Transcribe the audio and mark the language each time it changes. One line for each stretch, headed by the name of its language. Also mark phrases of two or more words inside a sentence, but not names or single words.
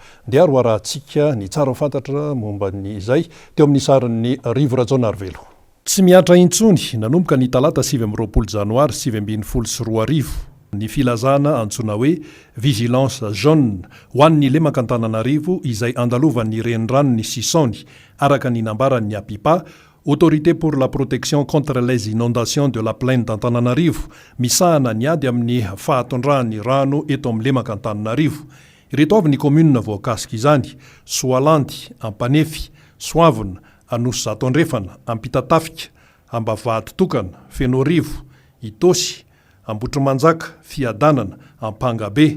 Malagasy: Dia ary hoarantsika ny tsara fantatra momba ny izay teo amin'ny sarin'ny Rivo Rajaonarivelo. Tsy miatra intsony nanomboka ny talata 7 janoary 2024 ny filazana antsoina hoe
French: vigilance jaune
Malagasy: ho an'ny lemaka Antananarivo izay andalovan'ny renirano ny Sisony araka ny nambaran'ny Apipa, Autorité pour la protection contre les inondations de la plaine d'Antananarivo, misahana ny ady amin'ny fahatondrahan'ny rano eto amin'ny lemaka Antananarivo. Ireto avy ny commune voakasika izany: Soalandy, Ampanefy, Soavina, Anosy-Zatondrefana, Ampitatafika, Ambavahady-tokana, Fenorivo, Itosy, Ambotrimanjaka, Fiadanana, Ampangabe.